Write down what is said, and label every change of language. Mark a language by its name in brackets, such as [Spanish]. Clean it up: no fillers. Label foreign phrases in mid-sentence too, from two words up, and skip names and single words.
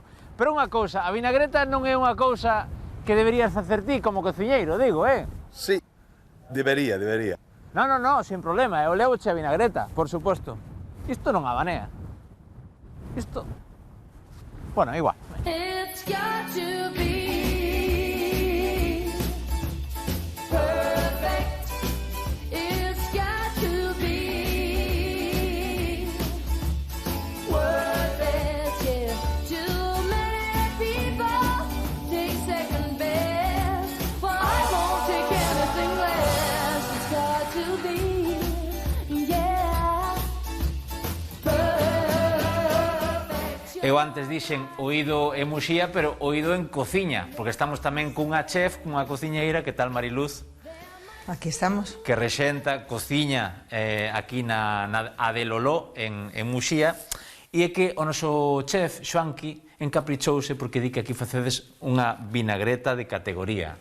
[Galician] Pero unha cousa, a vinagreta non é unha cousa que deberías facer ti como cociñeiro, digo, Sí, debería. Non, [Spanish] sin problema, [Galician] eu levoche a vinagreta, por suposto. Isto non abanea. Isto... Bueno, igual. [English] It's got to be perfect. It's got to be worth it, yeah. Too many people take second best, but I won't take anything less. It's got to be, yeah, perfect. [Galician] Eu antes dixen oído en Muxía, pero oído en cociña, porque estamos tamén cunha chef, cunha cociñeira, que tal Mariluz? Aquí estamos. Que rexenta, cociña aquí na Adeloló, en Muxía, e é que o noso chef, Xoanqui, encaprichouse porque di que aquí facedes unha vinagreta de categoría.